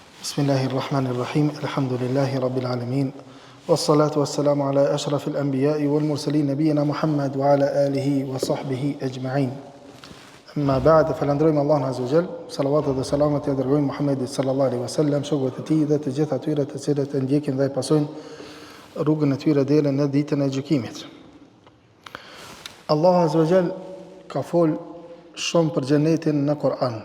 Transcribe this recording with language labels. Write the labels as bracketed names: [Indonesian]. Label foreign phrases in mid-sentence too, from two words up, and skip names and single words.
[Arabic] بسم الله الرحمن الرحيم. الحمد لله رب العالمين. والصلاة والسلام على أشرف الأنبياء والمرسلين نبينا محمد وعلى آله وصحبه أجمعين. أما بعد, [Albanian] falendrojmë Allahun [Arabic] عز وجل, [Albanian] salavatet dhe selamet ja dërgojmë Muhammedit [Arabic] صلى الله عليه وسلم, [Albanian] shokëve të tij dhe të gjithë atyre të cilët e ndjekin dhe e pasojnë rrugën e tyre deri në ditën e gjykimit. Allahu [Arabic] عز وجل [Albanian] ka fol shumë për xhenetin në Kur'an.